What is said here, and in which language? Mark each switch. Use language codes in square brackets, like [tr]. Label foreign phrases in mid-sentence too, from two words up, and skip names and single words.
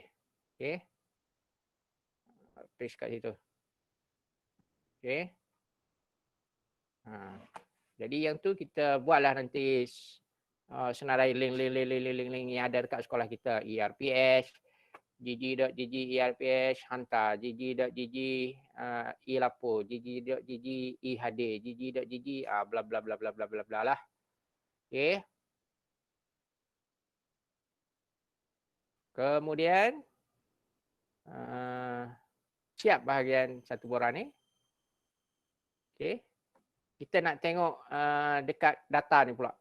[ms] Okey. Paste kat situ. Okey. Jadi yang tu kita buatlah nanti senarai link yang ada dekat sekolah kita. ERPS, gg.gg ERPS, hantar, gg.gg e-lapor, gg.gg e-HD, gg.gg bla bla bla bla bla bla bla lah. Okey. Kemudian siap bahagian satu borang ni. Okey. Kita nak tengok dekat data ni pula.